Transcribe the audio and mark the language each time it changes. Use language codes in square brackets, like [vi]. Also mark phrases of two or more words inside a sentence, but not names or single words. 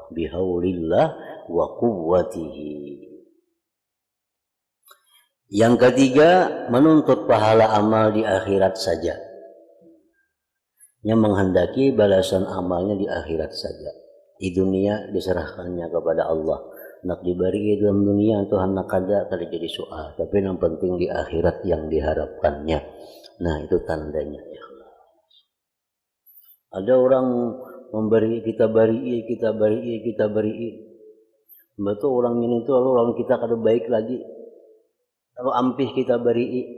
[ar] Bihaulillah wa quwwatihi. [id] Yang ketiga, menuntut pahala amal di akhirat saja. Yang menghendaki balasan amalnya di akhirat saja. Di dunia diserahkannya kepada Allah. Nak diberi dalam dunia itu hendak kada jadi soal, tapi yang penting di akhirat yang diharapkannya. [bjn] Nah itu tandanya ikhlas. Ada orang memberi kita beri, betul orang ini tuh lalu orang kita kada baik lagi, lalu ampih kita beri.